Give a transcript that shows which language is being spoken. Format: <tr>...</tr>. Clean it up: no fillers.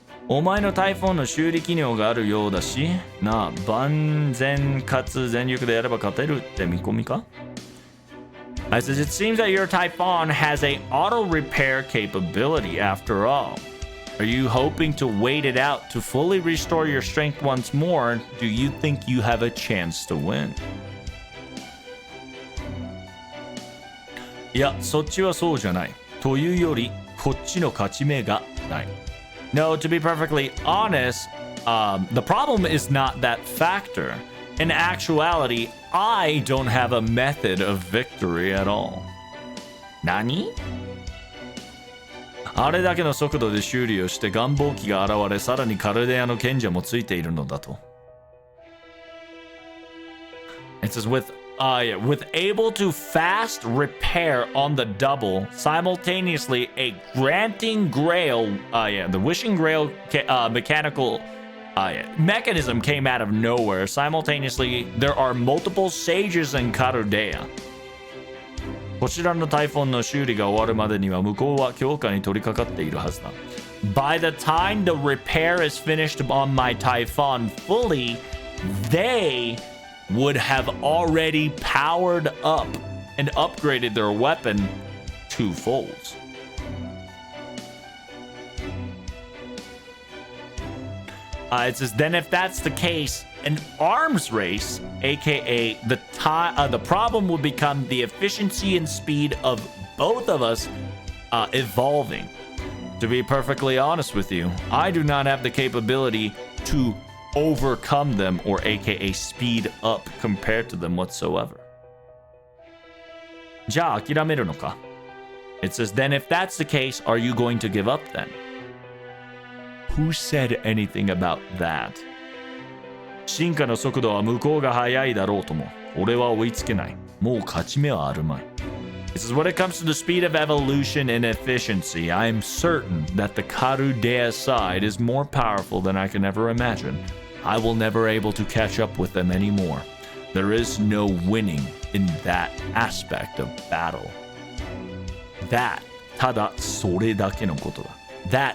<ja>お前のタイフォンの修理機能があるようだし、なあ、万全かつ全力でやれば勝てるって見込みか?</ja> <en>I says, it seems that your Typhon has a auto repair capability after all. Are you hoping to wait it out to fully restore your strength once more? Do you think you have a chance to win?</en> <ja>いや、そっちはそうじゃない。というより、こっちの勝ち目がない。</ja> <en>No, to be perfectly honest, the problem is not that factor. In actuality, I don't have a method of victory at all.</en> <ja>何? あれだけの速度で修理をして願望機が現れ、さらにカルデアの賢者もついているのだと。</ja> <en>It says with able to fast repair on the double, simultaneously a granting grail, the wishing grail mechanical mechanism came out of nowhere. Simultaneously, there are multiple sages in Karudea.</en> <ja>こちらのタイフォンの修理が終わるまでには向こうは強化に取り掛かっているはずだ。</ja> <en>By the time the repair is finished on my Typhon fully, they would have already powered up and upgraded their weapon twofold. It says, then if that's the case, an arms race, aka the problem would become the efficiency and speed of both of us evolving. To be perfectly honest with you, I do not have the capability to overcome them or aka speed up compared to them whatsoever.</en> <ja>じゃあ諦めるのか?</ja> <en>It says, then if that's the case, are you going to give up then? Who said anything about that?</en> <ja>進化の速度は向こうが速いだろうとも。俺は追いつけない。もう勝ち目はあるまい。</ja> <en>This is when it comes to the speed of evolution and efficiency. I am certain that the Karudea side is more powerful than I can ever imagine. I will never able to catch up with them anymore. There is no winning in that aspect of battle. That,</en> <ja>ただそれだけのことだ.</ja>